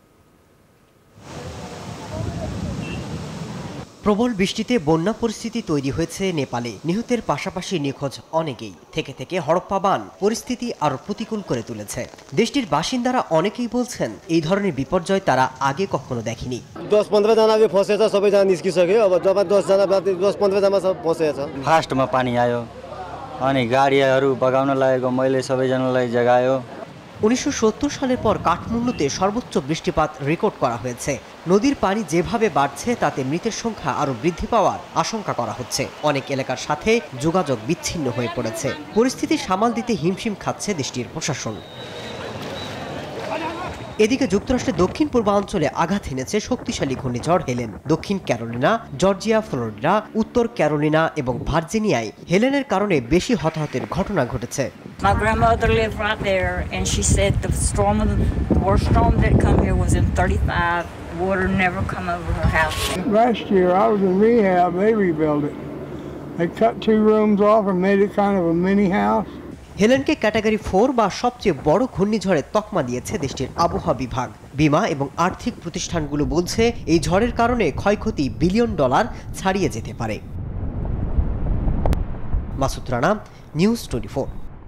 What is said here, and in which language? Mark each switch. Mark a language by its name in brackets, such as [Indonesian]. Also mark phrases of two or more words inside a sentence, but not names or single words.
[Bangla] প্রবল বৃষ্টিতে বন্যা পরিস্থিতি তৈরি হয়েছে নেপালে। নিহতের পাশাপাশি নিখোঁজ অনেকেই। থেকে থেকে হরপ্পাবান পরিস্থিতি আরো প্রতিকূল করে তুলেছে। দেশটির বাসিন্দারা অনেকেই বলছেন এই ধরনের বিপর্যয় তারা আগে কখনো দেখেনি। [Nepali] 10-15 जना फसेछ, सबैजना निस्किसक्यो। अब जब 10 जना 10-15 जना सब फसेछ। फास्टमा पानी आयो अनि गाडीहरू बगाउन लागेको मैले सबैजनालाई जगायो। [Bangla] 1970 সালের পর কাঠমান্ডুতে সর্বোচ্চ বৃষ্টিপাত রেকর্ড করা হয়েছে। নদীর পানি যেভাবে বাড়ছে তাতে মৃতের সংখ্যা আরও বৃদ্ধি পাওয়ার আশঙ্কা করা হচ্ছে। অনেক এলাকার সাথে যোগাযোগ বিচ্ছিন্ন হয়ে পড়েছে। পরিস্থিতি সামাল দিতে হিমশিম খাচ্ছে দেশটির প্রশাসন। এদিকে যুক্তরাষ্ট্রের দক্ষিণ পূর্বাঞ্চলে আঘাত এনেছে শক্তিশালী ঘূর্ণিঝড় হেলেন। দক্ষিণ ক্যারোলিনা, জর্জিয়া, ফ্লোরিডা, উত্তর ক্যারোলিনা এবং ভার্জিনিয়ায় হেলেনের কারণে বেশি হতাহতের ঘটনা ঘটেছে। [English] My grandmother lived right there, and she said the worst storm that come here was in 35. Water never come over her house. Last year I was in rehab. They rebuilt it. They cut 2 rooms off and made it kind of a mini house. [Bangla] হেলেনকে ক্যাটাগরি 4 বা সবচেয়ে বড় ঘূর্ণিঝড়ের তকমা দিয়েছে দেশটির আবহাওয়া বিভাগ। বীমা এবং আর্থিক প্রতিষ্ঠানগুলো বলছে এই ঝড়ের কারণে ক্ষয়ক্ষতি বিলিয়ন ডলার ছাড়িয়ে যেতে পারে। মাসুদ রানা, নিউজ 24।